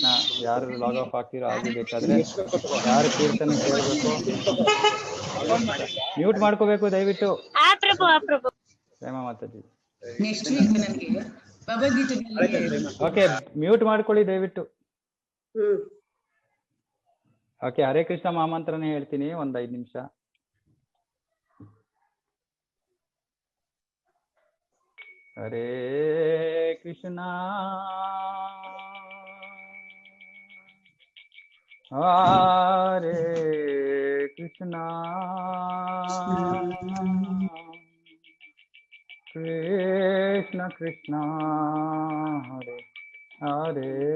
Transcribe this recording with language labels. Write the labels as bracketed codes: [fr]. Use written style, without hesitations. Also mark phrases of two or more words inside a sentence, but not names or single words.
[kn] ಯಾರು [en] log off [kn] ಆಗ್ತಿರೋ ಆಗಬೇಕಾದ್ರೆ ಯಾರು ಕೀರ್ತನೆ ಕೇಳಬೇಕು ಮ್ಯೂಟ್ ಮಾಡ್ಕೋಬೇಕು ದಯವಿಟ್ಟು. ಪ್ರೇಮ ಮಾತಾಜಿ. [en] next week [kn] ನನಗೆ ಭಗವದ್ಗೀತೆ. ಓಕೆ, ಮ್ಯೂಟ್ ಮಾಡ್ಕೊಳ್ಳಿ ದಯವಿಟ್ಟು. ಓಕೆ, ಹರೇ ಕೃಷ್ಣ ಮಹಾಮಂತ್ರನೇ ಹೇಳ್ತೀನಿ, ಒಂದ್ 5 ನಿಮಿಷ. [sa] ಹರೇ ಕೃಷ್ಣ हरे कृष्ण कृष्ण कृष्ण हरे हरे,